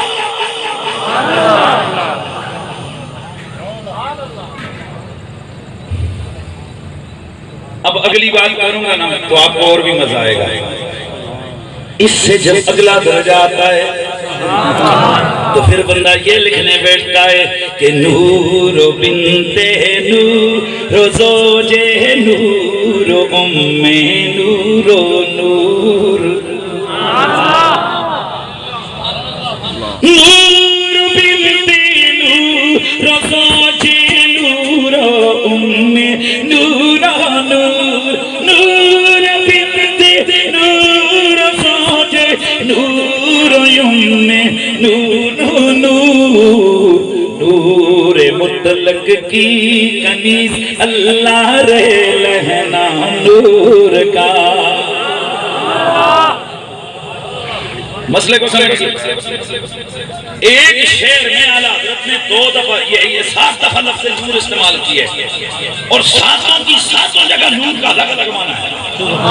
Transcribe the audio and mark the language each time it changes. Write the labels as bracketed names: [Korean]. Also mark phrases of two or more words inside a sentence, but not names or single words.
[Urdu] اب اگلی بات کروں گا نا تو آپ کو اور بھی مزہ آئے گا۔ اس سے جب اگلا درجہ آتا ہے تو پھر بندہ یہ لکھنے بیٹھتا ہے کہ [Arabic] نور بنت نور زوج نور ام نور نور، نور بنت نور زوج نور ام نور نور، نور بنت نور زوج نور ام نور نور، [Urdu] نور مطلق کی کنیز اللہ رے لہنا نور کا۔ مسئلے کو سمجھیں، ایک شعر میں اعلیٰ حضرت نے 2 دفعہ یہ 7 دفعہ لفظ نور استعمال کیے اور ساتوں کی ساتوں جگہ نور کا الگ الگ معنی ہے۔